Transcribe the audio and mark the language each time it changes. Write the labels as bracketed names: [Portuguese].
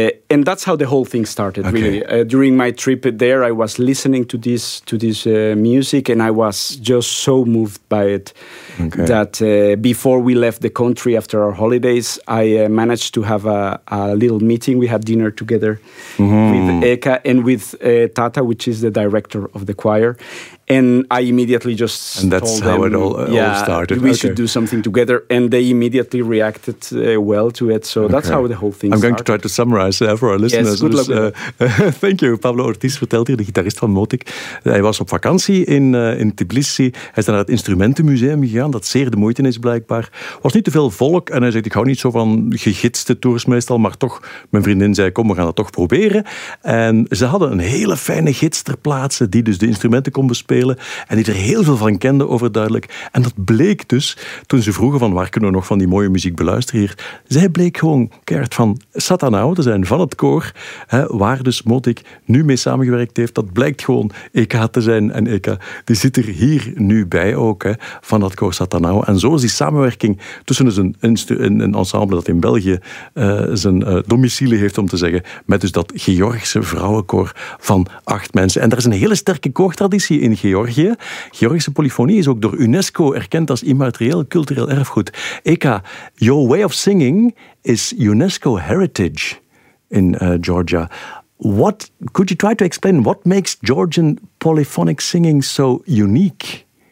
[English] And that's how the whole thing started, really. During my trip there, I was listening to this music, and I was just so moved by it that before we left the country after our holidays, I managed to have a little meeting. We had dinner together with Eka and with Tata, which is the director of the choir. And I immediately just told them... And that's how it all started. We should do something together. And they immediately reacted well to it. So that's how the whole thing started. I'm going to try to summarize for our listeners. Yes, good luck. Thank you. [Dutch] Pablo Ortiz vertelt hier, de gitarist van Motik. Hij was op vakantie in Tbilisi. Hij is naar het Instrumentenmuseum gegaan, dat zeer de moeite is blijkbaar. Was niet te veel volk. En hij zegt, ik hou niet zo van gegidste tours meestal. Maar toch, mijn vriendin zei, kom, we gaan dat toch proberen. En ze hadden een hele fijne gids ter plaatse die dus de instrumenten kon bespreken. En die er heel veel van kende, overduidelijk. En dat bleek dus, toen ze vroegen van waar kunnen we nog van die mooie muziek beluisteren hier, zij bleek gewoon keihard van Satanao te zijn, van het koor, hè, waar dus Motik nu mee samengewerkt heeft. Dat blijkt gewoon Eka te zijn. En Eka, die zit er hier nu bij ook, hè, van dat koor Satanao. En zo is die samenwerking tussen dus een ensemble dat in België zijn domicilie heeft, om te zeggen, met dus dat Georgische vrouwenkoor van 8 mensen. En daar is een hele sterke koortraditie in Georgië. Georgische polyfonie is ook door UNESCO erkend als immaterieel cultureel erfgoed. [English] Eka, your way of singing is UNESCO heritage in Georgia. What could you try to explain? What makes Georgian polyphonic singing so unique?